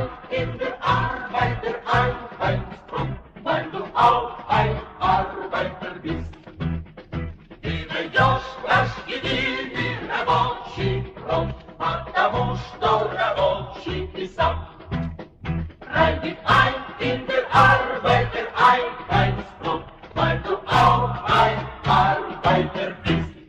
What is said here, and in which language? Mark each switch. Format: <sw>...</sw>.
<de>In der Arbeiter Einheitsfront, weil du auch ein Arbeiter bist.</de> <ru>Ты войдешь в наш единый рабочий фронт, потому что рабочий ты сам.</ru> <de>Rein ein in der Arbeiter Einheitsfront, weil du auch ein Arbeiter bist.</de>